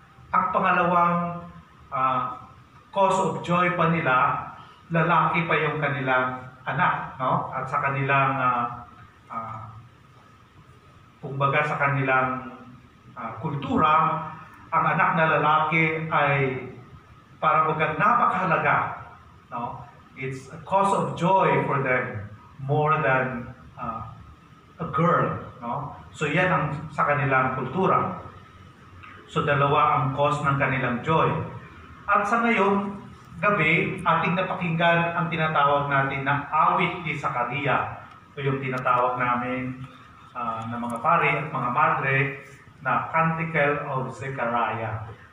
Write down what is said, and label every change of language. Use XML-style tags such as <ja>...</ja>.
<tl>Ang pangalawang</tl> <en>cause of joy</en> <tl>pa nila, lalaki pa yung kanilang anak, no? At sa kanilang kumbaga sa kanilang kultura, ang anak na lalaki ay para bagang napakahalaga, no?</tl> <en>It's a cause of joy for them more than a girl, no?</en> <tl>So yan ang sa kanilang kultura. So dalawa ang cause ng kanilang joy. At sa ngayong gabi, ating napakinggan ang tinatawag natin na awit ni Zaccaria. Ito yung tinatawag namin ng mga pare at mga madre na Canticle of Zechariah.</tl>